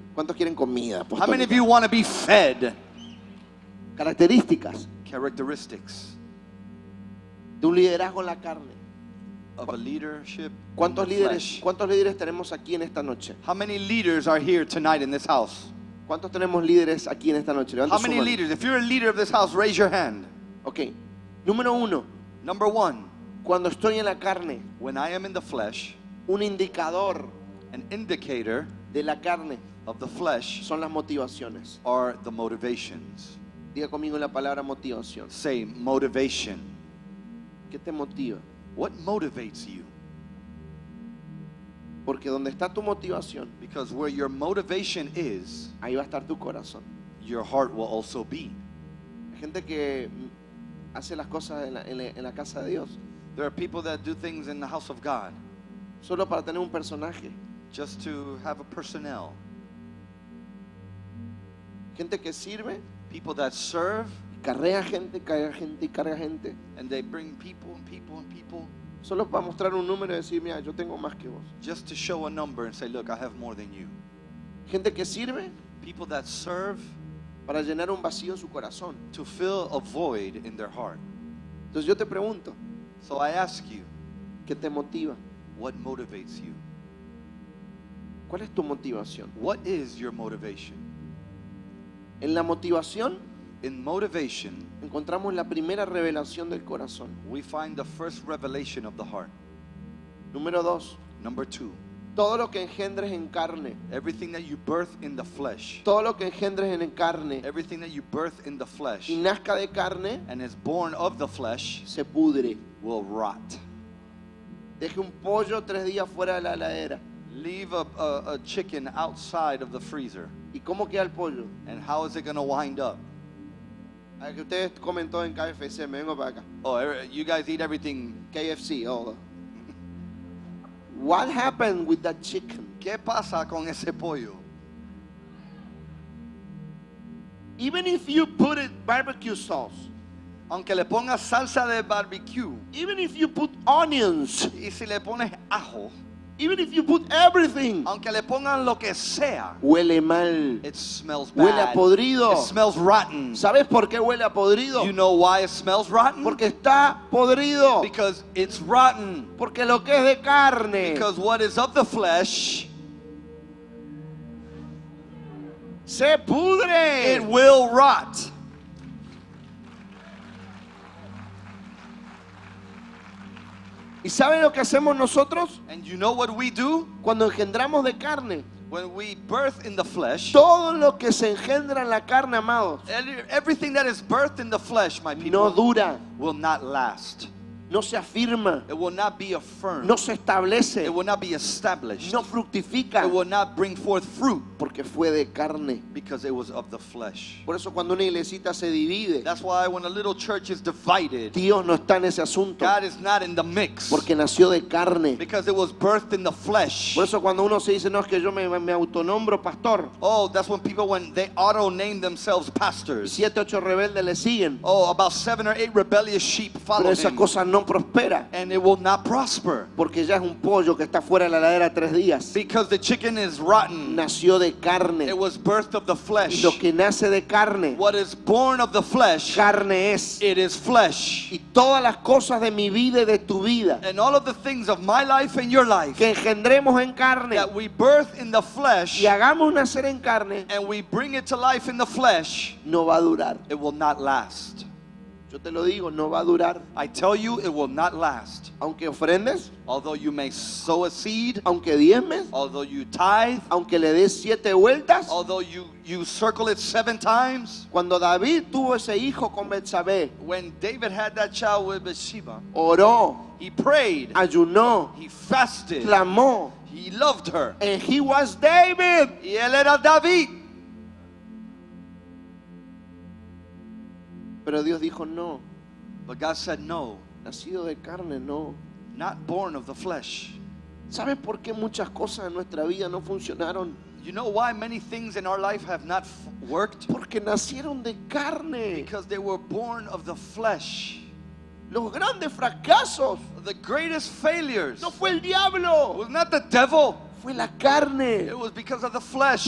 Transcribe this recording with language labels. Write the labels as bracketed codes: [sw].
[es] ¿Cuántos quieren comida? [en] How many of [es] apostólica? [en] you want to be fed? [es] Características [en] Characteristics [es] de un liderazgo en la carne. [en] of a leadership in [es] ¿Cuántos [en] the [es] líderes, [en] flesh. [es] cuántos líderes tenemos aquí en esta noche? [en] How many leaders are here tonight in this house? [es] ¿Cuántos tenemos líderes aquí en esta noche? Levanta [en] How [es] su [en] many [es] mano. [en] leaders? If you're a leader of this house, raise your hand. [es] Ok. Número uno, [en] Number one, [es] cuando estoy en la carne, [en] when I am in the flesh, [es] un indicador [en] an indicator [es] de la carne [en] of the flesh [es] son las motivaciones. [en] are the motivations. [es] Diga conmigo la palabra motivación. [en] Say motivation. [es] ¿Qué te motiva? [en] What motivates you? [es] Porque donde está tu motivación, [en] Because where your motivation is, [es] ahí va a estar tu corazón. [en] your heart will also be. [es] Hay gente que hace las cosas en la casa de Dios [en] There are people that do things in the house of God [es] solo para tener un personaje. [en] just to have a personnel. [es] Gente que sirve, [en] People that serve [es] carrea gente, carga gente y carga gente. [en] and they bring people and people and people [es] Solo para mostrar un número y decir, mira, yo tengo más que vos. [en] just to show a number and say, look, I have more than you. [es] Gente que sirve [en] People that serve [es] para llenar un vacío en su corazón. [en] to fill a void in their heart. [es] Entonces yo te pregunto, [en] So I ask you, [es] ¿qué te motiva? [en] what motivates you? [es] ¿Cuál es tu motivación? [en] What is your motivation? [es] En la motivación [en] In motivation, [es] encontramos la primera revelación del corazón. [en] we find the first revelation of the heart. [es] Número 2, [en] Number two, [es] todo lo que engendres en carne, [en] everything that you birth in the flesh, [es] todo lo que engendres en carne [en] everything that you birth in the flesh [es] y nazca de carne, [en] and is born of the flesh [es] se pudre. [en] will rot. [es] Deje un pollo 3 días fuera de la heladera. [en] Leave a chicken outside of the freezer. [es] ¿Y cómo queda el pollo? [en] And how is it going to wind up? [es] Que ustedes comen todo en KFC, me vengo para acá. [en] Oh, you guys eat everything. KFC, all. What happened with that chicken? [es] ¿Qué pasa con ese pollo? [en] Even if you put it barbecue sauce, [es] Aunque le pongas salsa de barbecue [en] even if you put onions, [es] y si le pones ajo, [en] even if you put everything, [es] aunque le pongan lo que sea, huele mal. [en] it smells [es] Huele a [en] bad. [es] podrido. [en] It smells rotten. [es] ¿Sabes por qué huele a podrido? [en] You know why it smells rotten? [es] Porque está podrido. [en] Because it's rotten. [es] Porque lo que es de carne [en] Because what is of the flesh, [es] se pudre. [en] it will rot. [es] ¿Y saben lo que hacemos nosotros? [en] And you know what we do? [es] Cuando engendramos de carne, [en] When we birth in the flesh, [es] todo lo que se engendra en la carne, amados, [en] everything that is birthed in the flesh, my [es] no [en] people, [es] dura, [en] will not last. [es] no se afirma, [en] It will not be affirmed. [es] no se establece, [en] It will not be established. [es] no fructifica, [en] It will not bring forth fruit [es] porque fue de carne. [en] because it was of the flesh. [es] Por eso cuando una iglesita se divide, [en] That's why when a little church is divided, [es] Dios no está en ese asunto, [en] God is not in the mix [es] porque nació de carne. [en] because it was birthed in the flesh. [es] Por eso cuando uno se dice, no, es que yo me autonombro pastor, [en] Oh, that's when people, when they auto-name themselves [es] y [en] pastors. [es] 7, 8 rebeldes le siguen, [en] Oh, about 7 or 8 rebellious sheep [es] pero [en] follow [es] esa [en] him. [es] cosa no prospera, [en] And it will not prosper [es] porque ya es un pollo que está fuera de la heladera 3 días. [en] because the chicken is rotten. [es] Nació de carne, [en] It was birthed of the [es] y [en] flesh. [es] lo que nace de carne, [en] What is born of the flesh, [es] carne es. [en] it is flesh. [es] Y todas las cosas de mi vida y de tu vida [en] And all of the things of my life and your life [es] que engendremos en carne [en] that we birth in the flesh [es] y hagamos nacer en carne, [en] and we bring it to life in the flesh, [es] no va a durar. [en] it will not last. [es] Yo te lo digo, no va a durar. [en] I tell you, it will not last. [es] Aunque ofrendes, [en] Although you may sow a seed, [es] aunque diezmes, [en] although you tithe, [es] aunque le des 7 vueltas. [en] although you circle it 7 times. [es] Cuando David tuvo ese hijo con Betsabé, [en] When David had that child with Bathsheba, [es] oró, [en] he prayed, [es] ayunó, [en] he fasted, [es] clamó, [en] he loved her. and he was David. [es] Y él era David. Pero Dios dijo, no, [en] But God said, no, [es] nacido de carne, no. [en] not born of the flesh. [es] ¿Sabes por qué muchas cosas en nuestra vida no funcionaron? [en] You know why many things in our life have not worked? [es] Porque nacieron de carne. [en] Because they were born of the flesh. [es] Los grandes fracasos [en] The greatest failures [es] no fue el diablo, [en] was not the devil. [es] fue la carne. [en] It was because of the flesh.